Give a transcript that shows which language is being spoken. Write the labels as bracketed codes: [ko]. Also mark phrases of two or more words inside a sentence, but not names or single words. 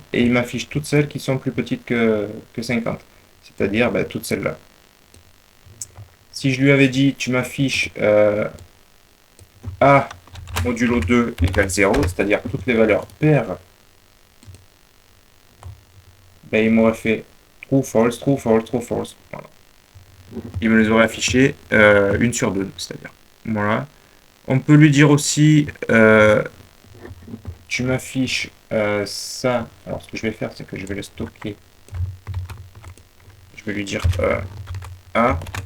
[fr] Et il m'affiche toutes celles qui sont plus petites que 50. C'est-à-dire ben, toutes celles-là. Si je lui avais dit, tu m'affiches A modulo 2 égale 0, c'est-à-dire toutes les valeurs paires, ben, il m'aurait fait [en] true, false, true, false, true, false. [fr] Voilà. Il me les aurait affichées une sur deux, c'est-à-dire. Voilà. On peut lui dire aussi, tu m'affiches ça. Alors, ce que je vais faire, c'est que je vais le stocker. Je vais lui dire A.